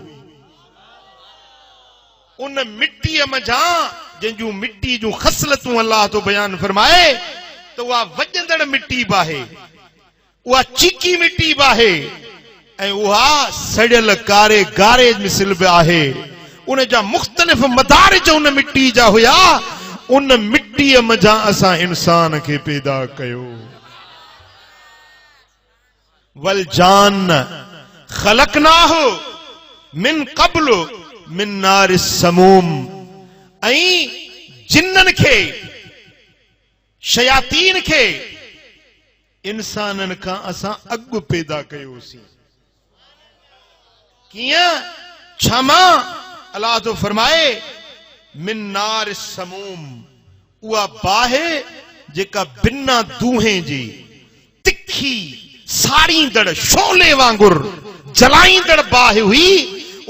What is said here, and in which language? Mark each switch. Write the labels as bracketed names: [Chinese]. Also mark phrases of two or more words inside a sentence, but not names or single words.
[Sindhi] उन मिट्टीअ मंझां जंहिंजूं मिट्टी जूं ख़सलतूं अल्लाह तो बयान फरमाए त उहा वॼंदड़ मिट्टी बाहे, उहा चीकी मिट्टी बाहे, ऐं उहा सड़ियल कारे गारे मिसल बि आहे। उन जा मुख़्तलिफ़ मदारिज उन मिट्टी जा हुया। उन मिट्टीअ मंझां असां इंसान खे पैदा कयो। [Arabic] والجان خلقناه من قبل من نار السموم. [Sindhi] ऐं जिन्ननि खे, शयातीन खे इंसाननि खां असां अॻु पैदा कयोसीं। कीअं? छमा अल्लाह तो फरमाए [Arabic] من نار السموم, [Sindhi] उहा बाहि जेका बिना दूहें जी तिखी साड़ींदड़ शोले वांगुर जलाईंदड़ बाहि हुई।